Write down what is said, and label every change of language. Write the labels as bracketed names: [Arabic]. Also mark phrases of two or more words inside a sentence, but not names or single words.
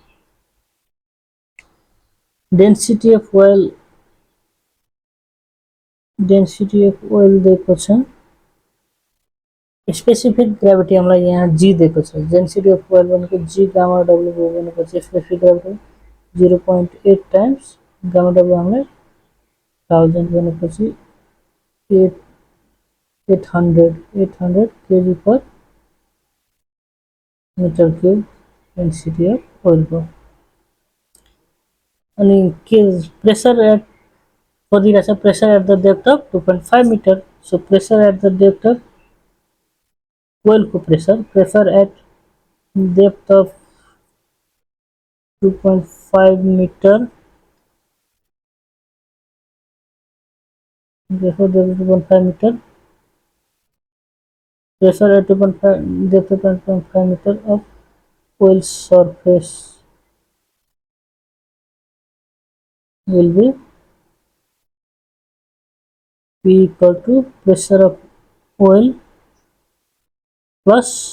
[English] density of oil [Nepali] दिएको छ। [English] specific gravity [Nepali] हामीलाई यहाँ जी दिएको छ। [English] density of oil [Nepali] भनेको [English] G gamma W [Nepali] भयो भनेपछि [English] specific gravity 0.8 times gamma W [Nepali] हामीलाई 1000 भनेपछि [English] 800 kg per meter cube density of oil [Nepali] को। अनि के [English] pressure at [Nepali] खोजिरहेछ, [English] pressure at the depth of 2.5 meter. so pressure at the depth of oil को pressure at depth of 2.5 meter, देखो 2.5 meter, pressure at 2.5 depth of 2.5 meter of oil surface will be P equal to pressure of oil plus